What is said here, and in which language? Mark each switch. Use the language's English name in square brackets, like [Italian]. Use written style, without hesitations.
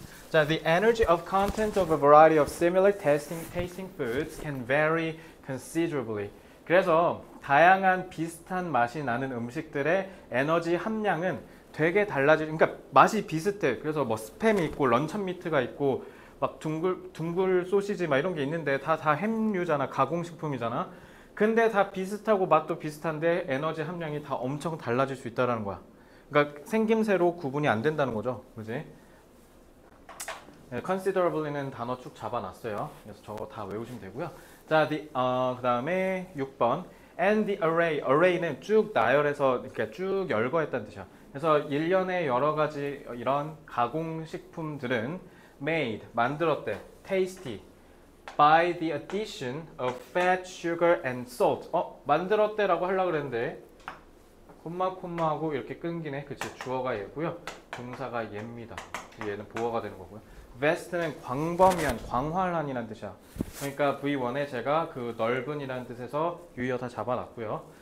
[Korean] 자, [English] the energy of content of a variety of similar tasting foods can vary considerably. [Korean] 그래서 다양한 비슷한 맛이 나는 음식들의 에너지 함량은 되게 그러니까 맛이 비슷해. 그래서 뭐 스팸이 있고 런천 미트가 있고 막 둥글 소시지 막 이런 게 있는데 다 햄류잖아, 가공식품이잖아. 근데 다 비슷하고 맛도 비슷한데 에너지 함량이 다 엄청 달라질 수 있다는 거야. 그러니까 생김새로 구분이 안 된다는 거죠, 그지? 네, considerably는 단어 쭉 잡아놨어요. 그래서 저거 다 외우시면 되고요. 자, 그 다음에 6번. [English] And the array [Korean] 는 쭉 나열해서 이렇게 쭉 열거했다는 뜻이야. 그래서 일련의 여러 가지 이런 가공식품들은 [English] made, [Korean] 만들었대, [English] tasty, by the addition of fat, sugar, and salt. [Korean] 만들었대라고 하려고 그랬는데 콤마하고 이렇게 끊기네. 그치, 주어가 얘고요. 동사가 얘입니다. 얘는 보어가 되는 거고요. vast는 광범위한, 광활한이라는 뜻이야. 그러니까 V1에 제가 그 넓은이라는 뜻에서 유의어 다 잡아놨고요.